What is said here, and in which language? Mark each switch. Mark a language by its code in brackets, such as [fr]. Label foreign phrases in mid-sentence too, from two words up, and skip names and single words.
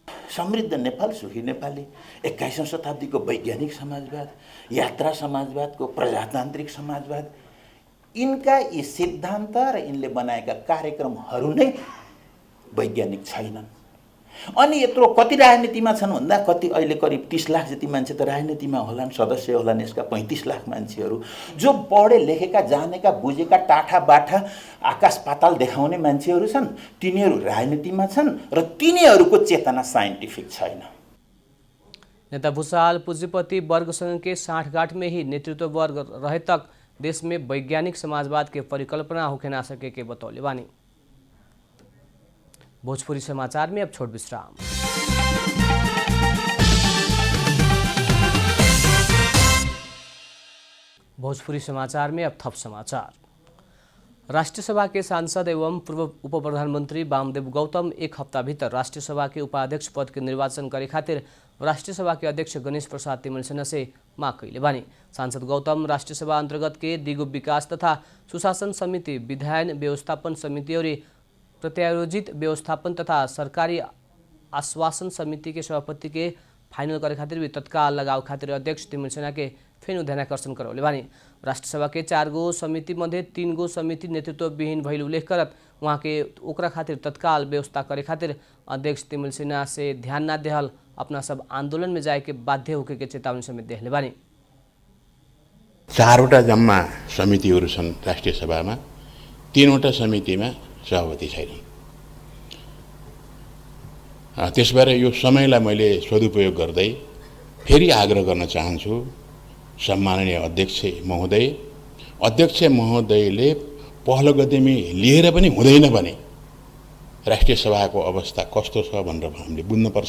[ne] समृद्ध नेपाल सुखी नेपाली 21औं शताब्दीको वैज्ञानिक समाजवाद, यात्रा समाजवादको प्रजातान्त्रिक समाजवाद, यिनका यी सिद्धान्त र यिनले बनाएका कार्यक्रमहरू नै वैज्ञानिक छैनन्। अनि यत्रो कति राजनीतिमा छन् भन्दा कति अहिले करिब 30 लाख जति मान्छे त राजनीतिमा होलान्, सदस्य होलान् यसका 35 लाख मान्छेहरू जो पढे लेखेका जानेका बुझेका टाठा बाठा आकाश पाताल देखाउने मान्छेहरू छन्, तिनीहरू राजनीतिमा छन् र तिनीहरूको चेतना साइन्टिफिक छैन। [bho] नेता भूषाल पूंजीपति वर्ग संघ के साठगांठ में ही नेतृत्व वर्ग रहे तक देश में वैज्ञानिक समाजवाद के परिकल्पना होके ना सके के बतौले बानी। भोजपुरी समाचार में अब छोट विश्राम। भोजपुरी समाचार में अब थप समाचार। राष्ट्रीय सभा के सांसद एवं पूर्व उप प्रधानमंत्री वामदेव गौतम एक हफ्ता भीतर राष्ट्रीय सभा के उपाध्यक्ष पद के निर्वाचन करे खातिर राष्ट्रीय सभा के अध्यक्ष गणेश प्रसाद तिमल सेना से माग कैले बानी। सांसद गौतम राष्ट्रीय सभा अंतर्गत के दिगो विकास तथा सुशासन समिति, विधायन व्यवस्थापन समिति और प्रत्यायोजित व्यवस्थापन तथा सरकारी आश्वासन समिति के सभापति के फाइनल करे खातिर भी तत्काल लगाव खातिर अध्यक्ष तिमल सेना के फेन ध्यानाकर्षण करौले बानी। राष्ट्रीय सभा के 4 गो समिति मध्ये 3 गो समिति नेतृत्व विहीन भइल उल्लेख करत वहाँ के ओकरा खातिर तत्काल व्यवस्था करे खातिर अध्यक्ष तिमल सेना से ध्यान ना देहल अपना सब आंदोलन में जाए के बाध्य होके के चेतावनी समेत देहले बानी। [ne] 4वटा जम्मा समितिहरू छन् राष्ट्रिय सभामा, 3वटा समितिमा सभापति छैन। त्यसबार यो समयलाई मैले सदुपयोग गर्दै फेरि आग्रह गर्न चाहन्छु, सम्माननीय अध्यक्ष महोदयले पहलो गतिमा लिएर पनि हुँदैन भने राष्ट्रिय सभाको अवस्था कस्तो छ भनेर हामीले बुझ्नुपर्छ।